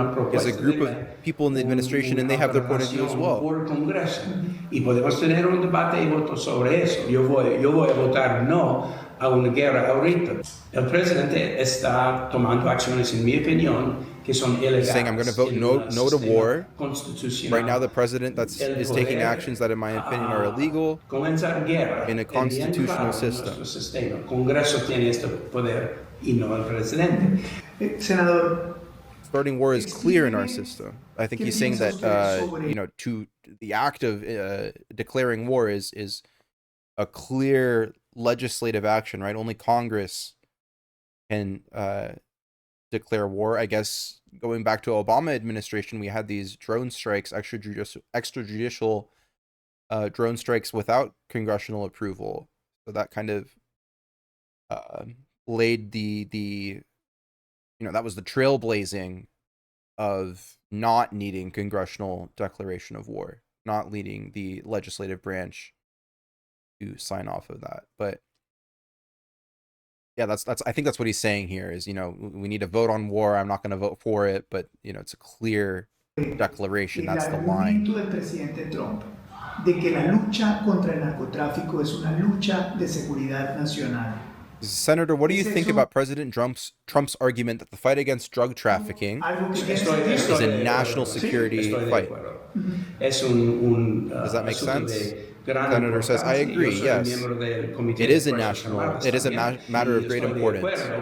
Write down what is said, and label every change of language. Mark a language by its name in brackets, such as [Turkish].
[English] There's a group of people in the administration, and they have their point of view as well. [Spanish] Y podemos tener un debate y voto sobre eso. Yo voy a votar no a una guerra ahorita. El presidente está tomando acciones, en mi opinión, que son ilegales. [English] He's saying, I'm going to vote no to war. Right now, the president is taking actions that, in my opinion, are illegal in a constitutional system. [Spanish] Congreso tiene este poder y no el presidente. Senador, [English] starting war is clear in our system. I think he's saying that, to the act of declaring war is a clear legislative action, right? Only Congress can declare war. I guess going back to Obama administration, we had these drone strikes, extrajudicial drone strikes without congressional approval. So that kind of laid the that was the trailblazing of not needing congressional declaration of war, not leading the legislative branch to sign off of that. But yeah, that's I think that's what he's saying here is, we need to vote on war. I'm not going to vote for it, but it's a clear declaration. That's the line. [Spanish] El argumento del presidente Trump de que la lucha contra el narcotráfico es una lucha de seguridad nacional. [English] Senator, what do you think about President Trump's argument that the fight against drug trafficking is a national security fight? Does that make sense? Senator says, I agree, yes. It is a matter of great importance.